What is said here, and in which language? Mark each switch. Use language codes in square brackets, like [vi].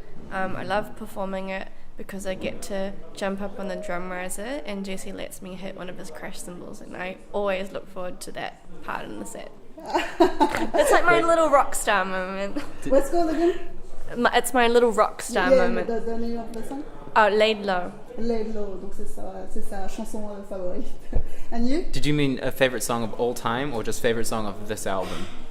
[en] I love performing it because I get to jump up on the drum riser and Jesse lets me hit one of his crash cymbals, and I always look forward to that part in the set. It's like my little rock star moment. What's it called again? It's my little rock star moment. The name of the song? Oh, Laid Low. [fr] Laid Low, donc c'est sa chanson favorite. [en] And you? Did you mean a favorite song of all time or just favorite song of this album?